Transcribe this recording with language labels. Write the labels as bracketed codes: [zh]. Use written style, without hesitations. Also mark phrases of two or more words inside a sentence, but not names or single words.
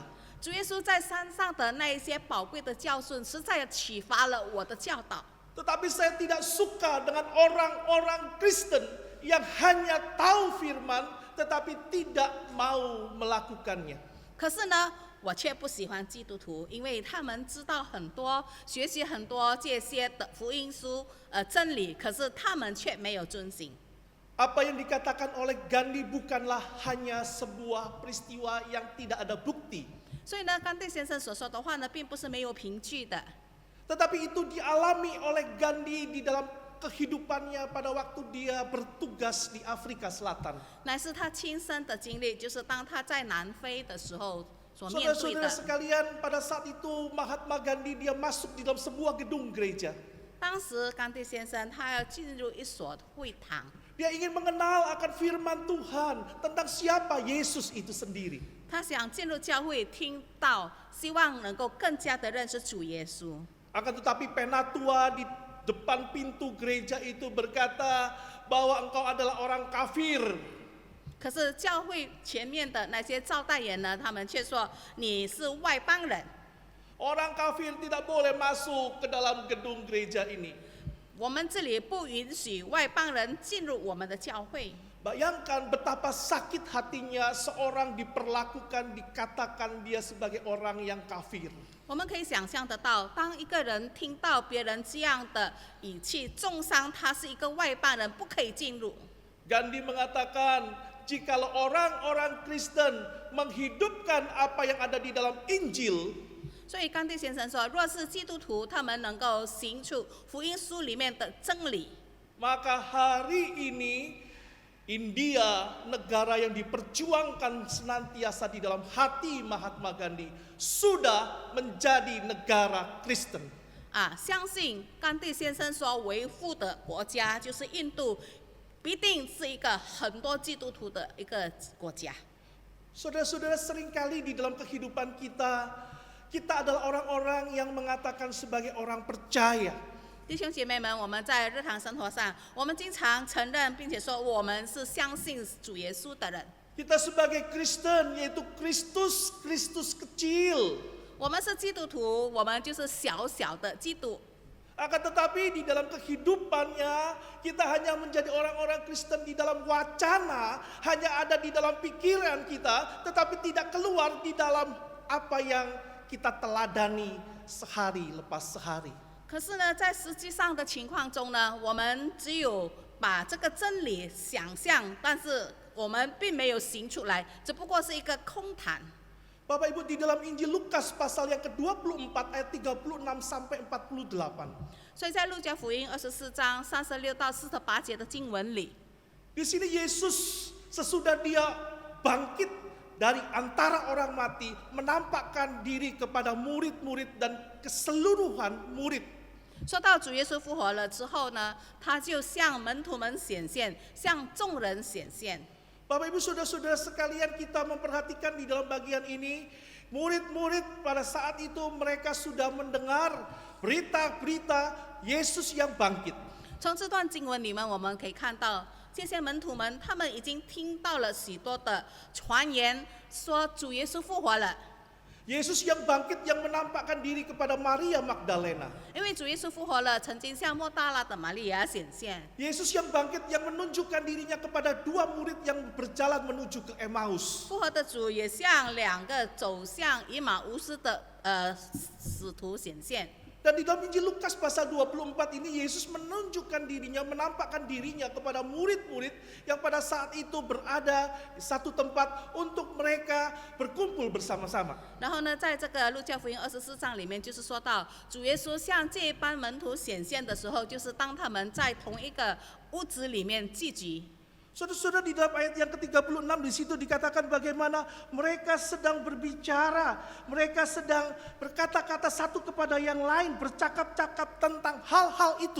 [zh] 主耶稣在山上的那一些宝贵的教训，实在启发了我的教导。 [id] Tetapi saya tidak suka dengan orang-orang Kristen yang hanya tahu firman tetapi tidak mau melakukannya. [zh] 可是呢，我却不喜欢基督徒，因为他们知道很多，学习很多这些的福音书真理，可是他们却没有遵行。 [id] Apa yang dikatakan oleh Gandhi bukanlah hanya sebuah peristiwa yang tidak ada bukti. [zh] 所以呢，甘地先生所说的话呢，并不是没有凭据的。 [id] Tetapi itu dialami oleh Gandhi di dalam kehidupannya pada waktu dia bertugas di Afrika Selatan. [zh] 乃是他亲身的经历，就是当他在南非的时候所面对 [id] Saudara-saudara [zh] 的。 [id] sekalian, pada saat itu Mahatma Gandhi dia masuk di dalam sebuah gedung gereja. [zh] 当时甘地先生他要进入一所会堂， [id] Dia ingin mengenal akan firman Tuhan tentang siapa Yesus itu sendiri. [zh] 他想进入教会，听到，希望能够更加的认识主耶稣。 [id] Akan tetapi penatua di depan pintu gereja itu berkata bahwa engkau adalah orang kafir. [zh] 可是教会前面的那些招待人呢，他们却说你是外邦人， [id] Orang kafir tidak boleh masuk ke dalam gedung gereja ini. [zh] 我们这里不允许外邦人进入我们的教会。 [id] Bayangkan betapa sakit hatinya seorang diperlakukan, dikatakan dia sebagai orang yang kafir. [zh] 我们可以想象得到，当一个人听到别人这样的语气，重伤他是一个外邦人，不可以进入。 [id] Gandhi mengatakan, jikalau orang-orang Kristen menghidupkan apa yang ada di dalam Injil, [zh] 所以甘地先生说，若是基督徒他们能够行出福音书里面的真理， [id] maka hari ini India, negara yang diperjuangkan senantiasa di dalam hati Mahatma Gandhi, sudah menjadi negara Kristen. [zh] 相信甘地先生所维护的国家就是印度，必定是一个很多基督徒的一个国家。 [id] Saudara-saudara, seringkali di dalam kehidupan kita, kita adalah orang-orang yang mengatakan sebagai orang percaya. [zh] 弟兄姐妹们，我们在日常生活上，我们经常承认并且说我们是相信主耶稣的人。 [id] Kita sebagai Kristen, yaitu Kristus kecil. [zh] 我们是基督徒，我们就是小小的基督。 [id] Akan tetapi di dalam kehidupannya, kita hanya menjadi orang-orang Kristen di dalam wacana, hanya ada di dalam pikiran kita, tetapi tidak keluar di dalam apa yang kita teladani sehari lepas sehari. [zh] 可是呢，在实际上的情况中呢，我们只有把这个真理想象，但是我们并没有行出来，只不过是一个空谈。 [id] Bapak Ibu, di dalam Injil Lukas pasal yang ke-24 ayat 36 sampai 48. [zh] 所以在路加福音24章36到48节的经文里， [id] Di sini Yesus sesudah dia bangkit dari antara orang mati, menampakkan diri kepada murid-murid dan keseluruhan murid. [zh] 说到主耶稣复活了之后呢，他就向门徒们显现，向众人显现。 [id] Bapak Ibu saudara-saudara sekalian, kita memperhatikan di dalam bagian ini, murid-murid pada saat itu mereka sudah mendengar berita-berita Yesus yang bangkit. [zh] 从这段经文里面，我们可以看到，这些门徒们他们已经听到了许多的传言，说主耶稣复活了。 [id] Yesus yang bangkit yang menampakkan diri kepada Maria Magdalena. [zh] 因为主耶稣复活了，曾经向莫大拉的玛利亚显现。 [id] Yesus yang bangkit yang menunjukkan dirinya kepada dua murid yang berjalan menuju ke Emmaus. [zh] 复活的主也向两个走向以马乌斯的使徒显现。 [id] Dan di dalam Injil Lukas pasal 24 ini Yesus menunjukkan dirinya, menampakkan dirinya kepada murid-murid yang pada saat itu berada di satu tempat untuk mereka berkumpul bersama-sama. [zh] 然后呢，在这个路加福音24章里面，就是说到主耶稣向这班门徒显现的时候，就是当他们在同一个屋子里面聚集。 [id] Saudara-saudara, di dalam ayat yang ke-36 di situ dikatakan bagaimana mereka sedang berbicara, mereka sedang berkata-kata satu kepada yang lain, bercakap-cakap tentang hal-hal itu.